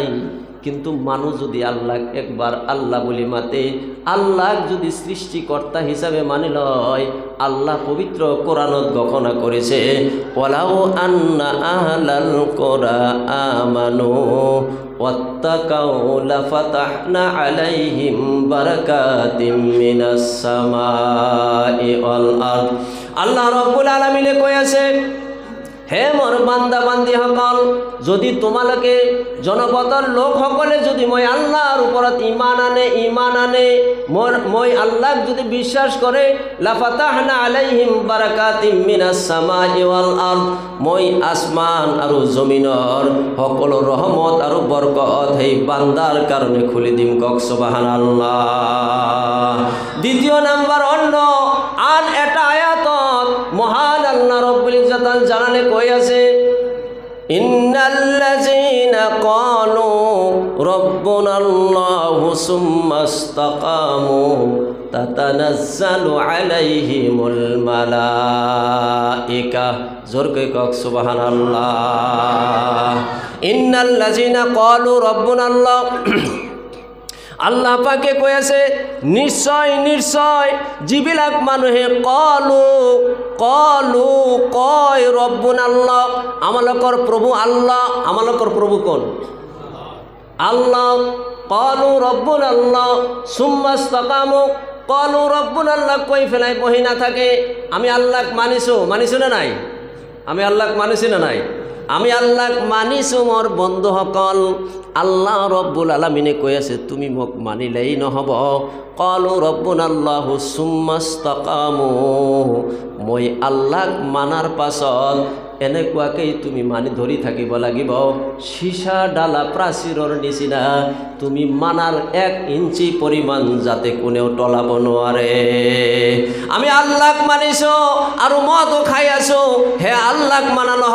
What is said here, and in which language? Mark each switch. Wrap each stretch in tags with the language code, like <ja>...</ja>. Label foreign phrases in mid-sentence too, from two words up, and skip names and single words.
<as>কিন্তু মানুষ যদি আল্লাহ একবার আল্লাহ বলি মাতে আল্লাহ যদি সৃষ্টিকর্তা হিসাবে মানে লয় আল্লাহ পবিত্র কোরআনত ঘোষণা করেছে</as> <ar>ولو أن أهل القرى آمنوا واتقوا لفتحنا عليهم بركات من السماء والأرض.</ar> <as>আল্লাহ রব্বুল আলামিনে কইছে হে মোর বান্দা বান্দি সকল যদি তোমালোকে জনপদৰ লোকসকলে যদি মই আল্লাহৰ ওপৰত ইমান আনে মই আল্লাহক যদি বিশ্বাস কৰে</as> <ar>لفتحنا عليهم بركات من السماء والأرض</ar> <as>মই আসমান আৰু জমিনৰ সকলো ৰহমত আৰু বৰকত সেই বান্দাৰ কাৰণে খুলি দিম কক সুবহানাল্লাহ। দ্বিতীয় নাম্বার অন্য আন এটা আয়াতত মহান আল্লাহ রব্বুল ইজ্জতাল জালালে কই আছে</as> <ar>إن الذين قالوا ربنا الله ثم استقاموا تتنزل عليهم الملائكة.</ar> <as>জোরকে কক সুবহানাল্লাহ।</as> <ar>إن الذين قالوا ربنا الله</ar> <as>আল্লাহ পাকে কয়েছে নিশ্চয় নিশ্চয় যিবিলাক মানুহে কয়</as> <ar>ربنا الله</ar> <as>আমালোকৰ প্রভু আল্লাহ। আমালোকৰ প্রভু কোন? আল্লাহ।</as> <ar>قالوا ربنا الله ثم استقاموا قالوا ربنا الله</ar> <as>কই ফেলাই বহি না থাকে আমি আল্লাহক মানিছো না নাই? আমি আল্লাহক মানিছি না নাই? আমি আল্লাহক মানিছো মোর বন্ধুসকল। আল্লাহ রব্বুল আলামিনে কৈ আছে তুমি মোক মানিলেই নহব।</as> <ar>قالوا ربنا الله ثم استقاموا</ar> <as>মই আল্লাহক মানার পাছত এনেকুৱাকেই তুমি মানি ধৰি থাকিব লাগিব। সীসা ডালা প্ৰাচীৰৰ নিচিনা তুমি মানাৰ 1 ইঞ্চি পৰিমাণ যাতে কোনেও টলাব নোৱাৰে। আমি আল্লাহক মানিছো আৰু মদও খাই আছো হে আল্লাহক মানা নহব।</as>